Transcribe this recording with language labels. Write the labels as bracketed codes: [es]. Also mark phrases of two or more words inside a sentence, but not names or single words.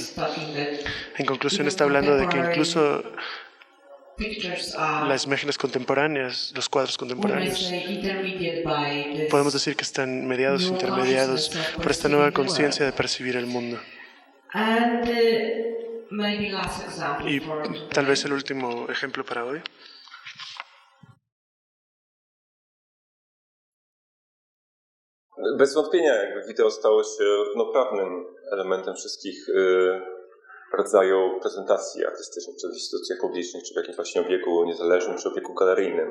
[es] En conclusión, está hablando de que incluso las imágenes contemporáneas, los cuadros contemporáneos, podemos decir que están mediados, intermediados por esta nueva conciencia de percibir el mundo. Y tal vez el último ejemplo para hoy. [pl] Bez wątpienia wideo stało się równoprawnym elementem wszystkich rodzajów prezentacji artystycznych, czy w instytucjach publicznych, czy w jakimś właśnie obiegu niezależnym, czy obiegu galeryjnym.